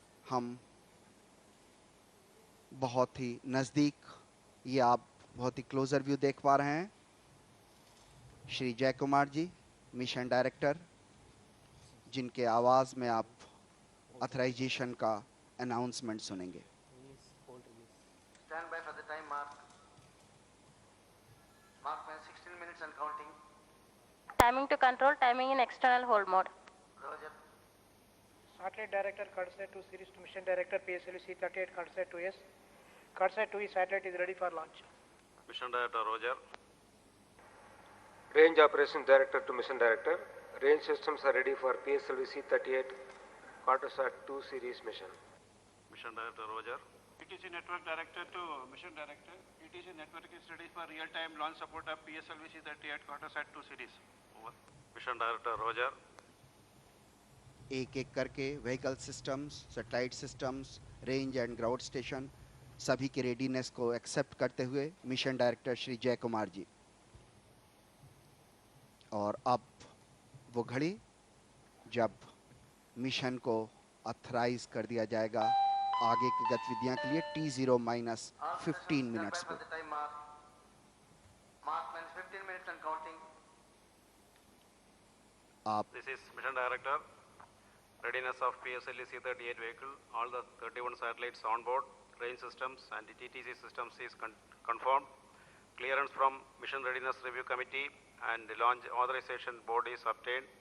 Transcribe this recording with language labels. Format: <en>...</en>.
<hi>हम बहुत ही नज़दीक, ये आप बहुत ही क्लोजर व्यू देख पा रहे हैं। श्री जय कुमार जी मिशन डायरेक्टर, जिनके आवाज़ में आप अथराइजेशन का अनाउंसमेंट सुनेंगे।</hi> <en>Stand by for the time mark. Mark when 16 minutes and counting. Timing to control, timing in external hold mode. Roger. Satellite Director Cartosat 2 series to Mission Director PSLV C-38 Cartosat 2S. Cartosat 2E satellite is ready for launch. Mission Director Roger. Range Operations Director to Mission Director. Range systems are ready for PSLV C-38 Cartosat 2 series mission. Mission Director Roger. ETC Network Director to Mission Director. ETC Network is ready for real-time launch support of PSLV C-38 Cartosat 2 series. Over. Mission Director Roger.</en> <hi>एक एक करके vehicle systems, satellite systems, range and ground station सभी की readiness को accept करते हुए mission director Shri जय कुमार जी। और अब वो घड़ी जब मिशन को अथराइज कर दिया जाएगा आगे की गतिविधियां के लिए T0-15 मिनट्स पे।</hi> <en>Mark when 15 minutes and counting.</en> <hi>आप</hi> <en>This is Mission Director. Readiness of PSLV C-38 vehicle. All the 31 satellites on board. Range systems and the TTC systems is confirmed. Clearance from Mission Readiness Review Committee and the launch authorization board is obtained.</en>